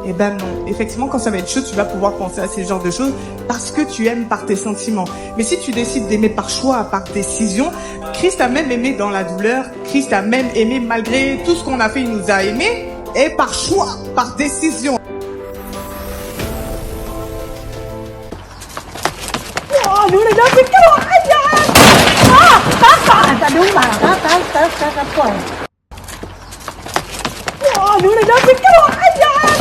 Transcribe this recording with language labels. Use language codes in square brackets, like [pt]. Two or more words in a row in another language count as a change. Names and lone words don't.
[fr] Eh ben non. Effectivement, quand ça va être chaud, tu vas pouvoir penser à ces genres de choses parce que tu aimes par tes sentiments. Mais si tu décides d'aimer par choix, par décision, Christ a même aimé dans la douleur. Christ a même aimé malgré tout ce qu'on a fait, il nous a aimés. Et par choix, par décision. [vi] Đúng rồi đó, cái đồ ai da. Ta đúng mà, ta quẩy. Đúng rồi đó, cái đồ ai da.